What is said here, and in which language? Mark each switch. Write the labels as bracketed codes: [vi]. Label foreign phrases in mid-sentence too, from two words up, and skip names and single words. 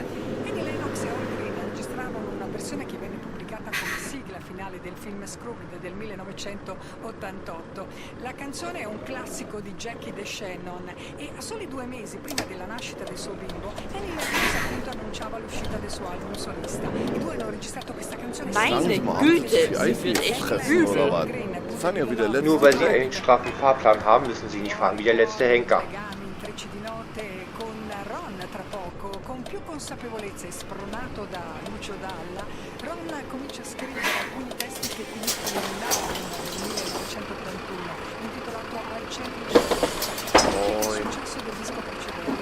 [it] Annie Lennox e Holmgren registravano una versione che venne pubblicata come sigla finale del film Scrooge del 1988. La canzone è un classico di Jackie DeShannon e a soli 2 mesi prima della nascita del suo bimbo, Annie Lennox appunto annunciava l'uscita del suo album solista. I due hanno registrato questa canzone. [de] Meine Güte, sie wird echt übel. Nur weil Sie einen straffen Fahrplan haben, müssen Sie nicht fahren wie der letzte Henker. [it] Intrecci di note con Ron tra poco, con più consapevolezza e spronato da Lucio Dalla, Ron comincia a scrivere alcuni testi che finiscono in album nel 1931, intitolato Al centro del il successo del disco precedente.